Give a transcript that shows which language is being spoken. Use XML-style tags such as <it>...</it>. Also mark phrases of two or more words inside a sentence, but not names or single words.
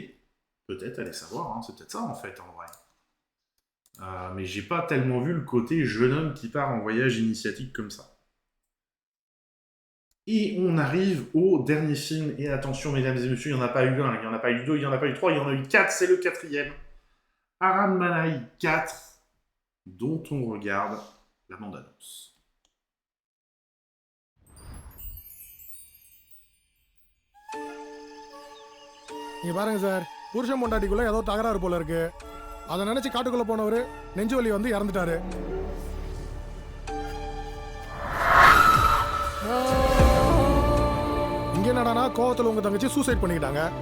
<fr>Peut-être, allez savoir, hein, c'est peut-être ça en fait en vrai. Mais j'ai pas tellement vu le côté jeune homme qui part en voyage initiatique comme ça. Et on arrive au dernier film. Et attention mesdames et messieurs, il n'y en a pas eu un, il n'y en a pas eu deux, il n'y en a pas eu trois, il y en a eu 4, c'est le 4e. Aram Manai 4, dont on regarde la bande-annonce.</fr> <ta>நீங்க பாருங்க சார், புருஷன் பொண்டாட்டிக்குள்ள ஏதோ தகராறு போல இருக்கு. அதை நினைச்சு காட்டுக்குள்ள போனவர் நெஞ்சு வலி வந்து இறந்துட்டாரு. இங்க என்னடானா கோவத்துல உங்க தங்கச்சி சூசைட் பண்ணிக்கிட்டாங்க.</ta>